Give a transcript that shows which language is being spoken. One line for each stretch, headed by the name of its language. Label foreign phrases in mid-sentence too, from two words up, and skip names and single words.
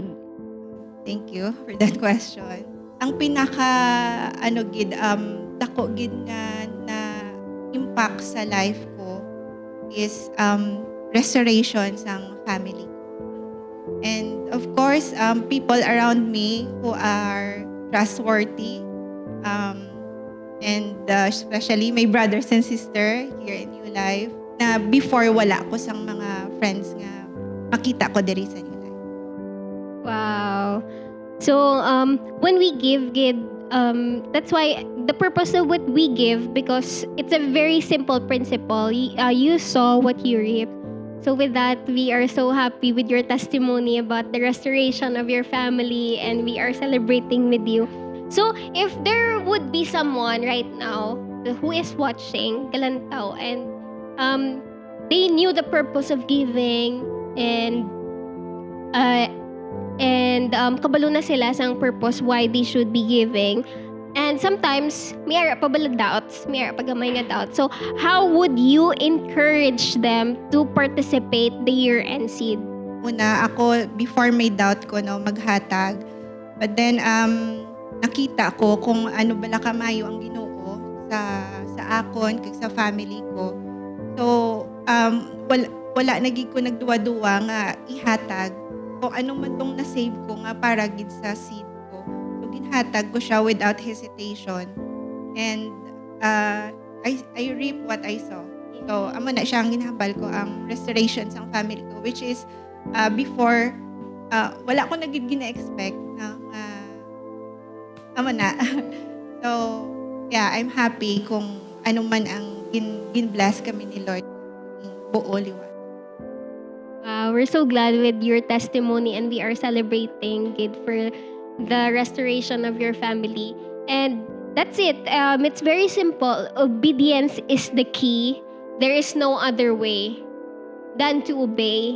English: Thank you for that question.
Hiligaynon: Ang pinaka dako gid nga na impact sa life ko
English: is restoration
Hiligaynon: sang family ko.
English: And of course, people around me who are trustworthy, and especially my brothers and sister here in New Life
Hiligaynon: na before wala ko sang mga friends nga makita ko diri sa New Life.
English: Wow. So, when we give, that's why the purpose of what we give, because it's a very simple principle. You saw what you reap. So with that, we are so happy with your testimony about the restoration of your family, and we are celebrating with you. So if there would be someone right now who is watching Galantaw, and they knew the purpose of giving, and
Hiligaynon: kabalo na sila sa purpose
English: why they should be giving. And sometimes,
Hiligaynon: may ara pa balag doubts, may ara pa gamay nga doubts.
English: So, how would you encourage them to participate the year-end seed?
Hiligaynon: Una, ako, before may doubt ko, no, maghatag.
English: But then,
Hiligaynon: nakita ko kung ano bala kamayo ang Ginoo sa akon, kag sa family ko. So, wala nagig ko nagduwa-duwa nga ihatag kung ano man tong na-save ko nga para gid sa seed ko.
English: So,
Hiligaynon: ginhatag ko siya
English: without hesitation. And I reap what I sow. So,
Hiligaynon: amo na siya ang ginhambal ko, ang restoration sa family ko,
English: which is before,
Hiligaynon: wala ko nagig gina-expect na amo na.
English: So, yeah, I'm happy
Hiligaynon: kung ano man ang gin-bless kami ni Lord buo liwa.
English: We're so glad with your testimony, and we are celebrating it for the restoration of your family. And that's it. It's very simple. Obedience is the key. There is no other way than to obey.